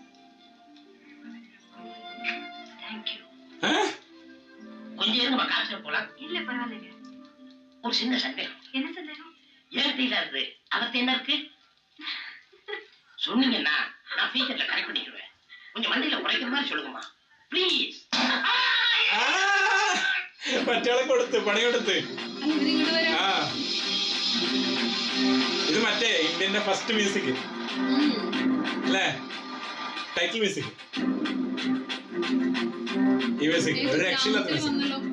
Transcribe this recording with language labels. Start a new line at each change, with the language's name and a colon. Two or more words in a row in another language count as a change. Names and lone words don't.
Tamil: கொஞ்சம் இருங்க, காசு போலாம். இல்ல பரவாயில்லைங்க. ஒரு சின்ன சந்தேகம். என்ன சந்தேகம்? ஏகத்தையில இருக்கு, அவர்த்த என்ன இருக்கு சொன்னீங்கன்னா நான் ஃபியூச்சர்ல கரெக்ட் பண்ணிடுவேன். கொஞ்சம் மண்டையில உடைக்கிற மாதிரி சொல்லுங்கம்மா ப்ளீஸ்.
Malayalam: മറ്റേ കൊടുത്ത് പണിയെടുത്ത്. ഇത് മറ്റേ ഇന്ത്യന്റെ
English: first music
Malayalam: അല്ലേ?
English: title music.
Malayalam: ഈ മ്യൂസിക് ഒരു രക്ഷയില്ലാത്ത മ്യൂസിക്.